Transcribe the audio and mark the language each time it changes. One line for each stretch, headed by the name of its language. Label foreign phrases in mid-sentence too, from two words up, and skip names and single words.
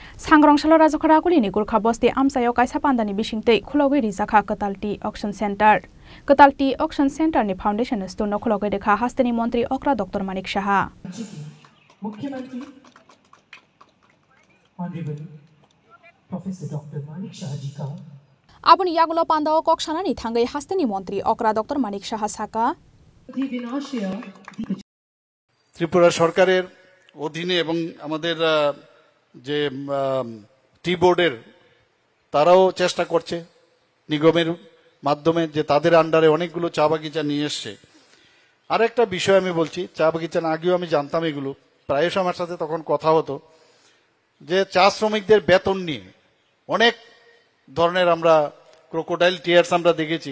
Kok Borok: सांग्रांशाल राजखरा गुलिनि गुरखा बस्ती आमसायाव कायसा पान्दानि बिसिंतै खुलावै रिजाखा कतालटी
English: auction center
Kok Borok: नि
English: foundation store
Kok Borok: खुलावै देखा हास्तेनि मंत्री अक्रा डॉक्टर मानिक शाह
Hindi: मुख्यमंत्री
English: honorable professor
Hindi: डॉक्टर मानिक शाह जी का
Kok Borok: आबुनि यागुलो पान्दाव कक्षानानि थांगै हास्तेनि मंत्री अक्रा डॉक्टर मानिक शाह साका
Bangla: ত্রিপুরা সরকারের অধীনে এবং আমাদের যে টি বোর্ডের তারাও চেষ্টা করছে নিগমের মাধ্যমে যে তাদের আন্ডারে অনেকগুলো চা বাগিচা নিয়ে এসছে। আরেকটা বিষয় আমি বলছি, চা বাগিচা আগেও আমি জানতাম এগুলো, প্রায়শ আমার সাথে তখন কথা হতো যে চা শ্রমিকদের বেতন নিয়ে অনেক ধরনের আমরা
English: crocodile tears
Bangla: আমরা দেখেছি।